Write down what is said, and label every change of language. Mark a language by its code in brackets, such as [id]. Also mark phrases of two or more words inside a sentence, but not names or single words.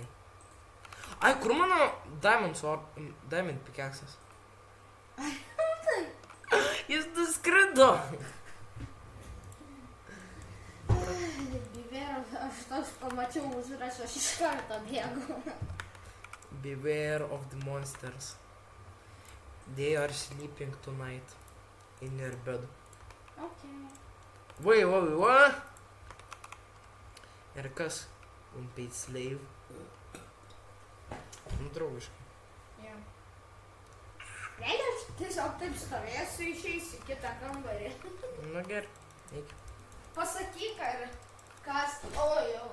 [lt] Ai, kur mano Diamond pickaxas? Jis nuskrido. Aš pamačiau užrašą, aš iš karto bėgu. [en] Beware of the monsters. They are sleeping tonight in your bed. Okay. Wait. [lt] Ir kas? [en] Unpaid slave. [lt] Nu, draugiškai. Jo. Vėl aš tiesiog taip stovėsiu, išeisiu į kitą kambarį. Nu, gerai. Eik. Pasakyk, ar kas... O, jau.